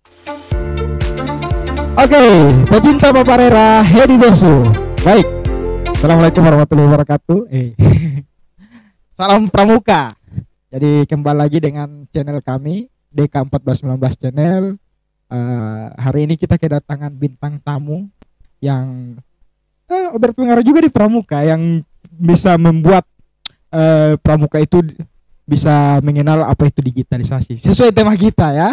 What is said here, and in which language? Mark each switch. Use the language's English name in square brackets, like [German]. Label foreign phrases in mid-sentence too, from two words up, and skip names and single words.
[Indonesian] Oke, pecinta Paparera, Hedi Bosu. Baik, [Arabic] السلام عليكم ورحمة الله وبركاته. [Indonesian] Salam Pramuka. Jadi kembali lagi dengan channel kami DK1419 Channel. Hari ini kita kedatangan bintang tamu yang berpengaruh juga di Pramuka, yang bisa membuat Pramuka itu bisa mengenal apa itu digitalisasi sesuai tema kita ya.